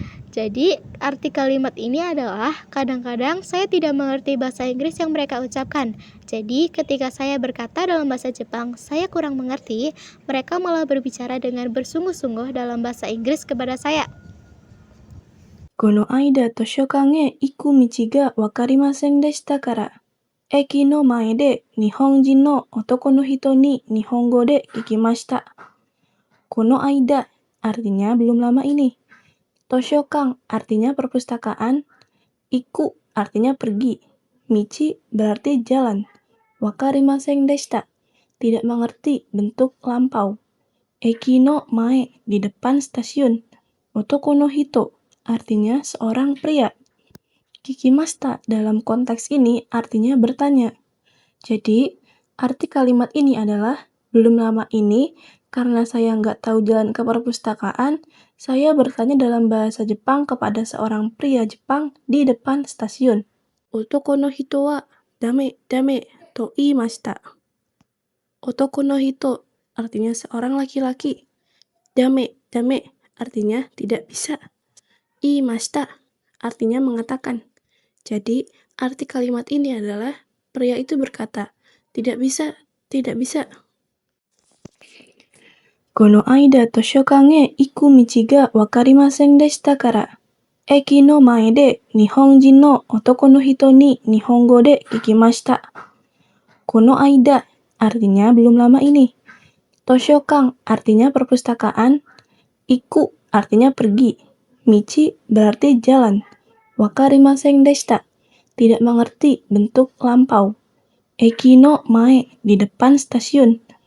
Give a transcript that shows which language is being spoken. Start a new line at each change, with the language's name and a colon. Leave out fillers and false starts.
Indonesian: Jadi, arti kalimat ini adalah kadang-kadang saya tidak mengerti bahasa Inggris yang mereka ucapkan. Jadi, ketika saya berkata dalam bahasa Jepang, saya kurang mengerti, mereka malah berbicara dengan bersungguh-sungguh dalam bahasa Inggris kepada saya.
Japanese: この間図書館へ行く道がわかりませんでしたから、駅の前で日本人の男の人に日本語で聞きました。
Indonesian: この間 artinya belum lama ini. Toshokan artinya perpustakaan. Iku artinya pergi. Michi berarti jalan.
Japanese: Wakarimasen deshita
Indonesian: tidak mengerti bentuk lampau.
Japanese: Eki no mae
Indonesian: di depan stasiun.
Japanese: Otoko no hito
Indonesian: artinya seorang pria. Kikimashita dalam konteks ini artinya bertanya. Jadi, arti kalimat ini adalah belum lama ini, karena saya nggak tahu jalan ke perpustakaan, saya bertanya dalam bahasa Jepang kepada seorang pria Jepang di depan stasiun.
Japanese: Otoko no hito wa dame dame to iimashita. Otoko no hito
Indonesian: artinya seorang laki-laki.
Japanese: Dame dame
Indonesian: artinya tidak bisa. Iimashita artinya mengatakan. Jadi, arti kalimat ini adalah pria itu berkata, tidak bisa, tidak bisa.
Japanese: この間図書館へ行く道がわかりませんでしたから、駅の前で日本人の男の人に日本語で聞きました。
Indonesian: この間 artinya belum lama ini. Toshokan artinya perpustakaan. Iku artinya pergi. Michi berarti jalan.
Japanese: Wakarimasen deshita
Indonesian: tidak mengerti bentuk lampau.
Japanese: Eki no mae
Indonesian: di depan stasiun.